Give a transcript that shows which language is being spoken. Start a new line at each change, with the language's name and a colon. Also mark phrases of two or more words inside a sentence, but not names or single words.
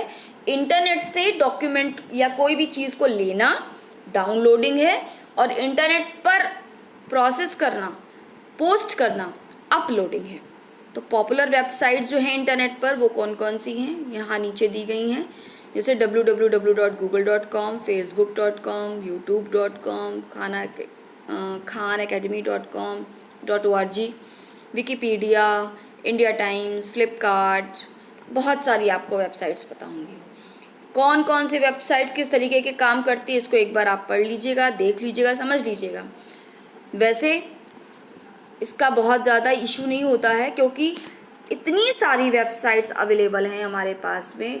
Hindi: इंटरनेट से डॉक्यूमेंट या कोई भी चीज़ को लेना डाउनलोडिंग है, और इंटरनेट पर प्रोसेस करना, पोस्ट करना अपलोडिंग है। तो
English: popular websites
Hindi: जो हैं इंटरनेट पर वो कौन कौन सी हैं, यहाँ नीचे दी गई हैं। जैसे www.google.com, facebook.com, youtube.com, khanacademy.com.org, विकीपीडिया, इंडिया टाइम्स, फ्लिपकार्ट, बहुत सारी आपको वेबसाइट्स पता होंगी। कौन कौन सी वेबसाइट्स किस तरीके के काम करती है, इसको एक बार आप पढ़ लीजिएगा, देख लीजिएगा, समझ लीजिएगा। वैसे इसका बहुत ज़्यादा इशू नहीं होता है क्योंकि इतनी सारी वेबसाइट्स अवेलेबल हैं हमारे पास में।